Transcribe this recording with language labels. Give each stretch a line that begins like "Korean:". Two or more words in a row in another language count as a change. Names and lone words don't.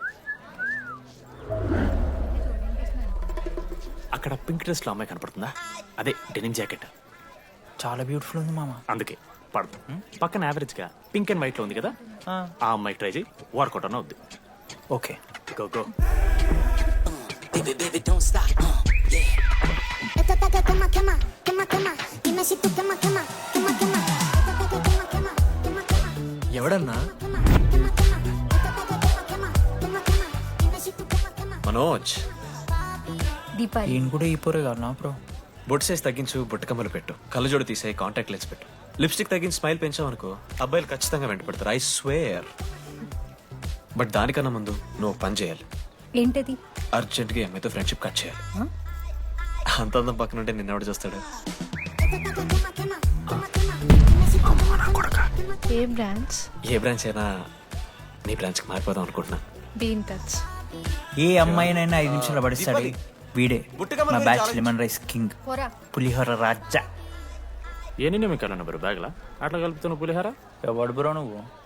Telugu: అక్కడ
English: pink dress
Telugu: లో అమ్మాయి కనపడుతుందా? అదే
English: denim jacket.
Telugu: చాలా బ్యూటిఫుల్ ఉంది మామ. అందుకే పడదు. పక్కన యావరేజ్ గా
English: pink and white
Telugu: లో ఉంది కదా, ఆ అమ్మాయి ట్రై చేయి. వర్కౌట్ అన్న వద్దు. ఓకే
English: go go.
Spanish: Esto está que quema, quema, quema, quema. Dime si tú quema, quema, quema, quema. Esto está que quema, quema, quema, quema.
Telugu: ఎవడన్నా?
Spanish: Quema, quema, quema. Esto está que quema, quema, quema, quema. Dime si tú quema, quema.
Telugu: మనోజ్, దీపాలి ఈయన కూడా ఈ పోరే కాదు నా బ్రో. బొట్టు సైజ్ తగ్గించు, బుట్టకమ్మలు పెట్టు, కళ్ళజోడు తీసేయి,
English: contact lens
Telugu: పెట్టు, లిప్స్టిక్ తగ్గించి స్మైల్ పెంచావనుకో అబ్బాయిలు ఖచ్చితంగా వెంట పెడతారు.
English: I swear.
Telugu: బట్ దానికన్నా ముందు నువ్వు ఒక పని చేయాలి. ఏంటది? అర్జెంట్గా ఈ అమ్మాయితో
English: friendship cut
Telugu: చేయాలి. అంత అందం పక్కన ఉంటే నిన్నెవడు చూస్తాడు?
Spanish: Esto está que quema, quema, quema, quema. Dime si tú quema, quema, quema.
Telugu: ఏ బ్రాంచ్? ఏ బ్రాంచ్ అయినా నీ బ్రాంచ్కి మారిపోదాం అనుకుంటున్నా.
English: be in touch.
Telugu: ఏ అమ్మాయినైనా 5 నిమిషాలు పడిస్తాడు వీడే. మా బ్యాచ్
English: lemon rice king,
Telugu: పోరా. పులిహోర రాజా. ఏ నిన్న మీకు బ్యాగ్ బ్యాగ్లా అట్లా కలుపుతున్న పులిహార? ఎవడు బ్రో నువ్వు?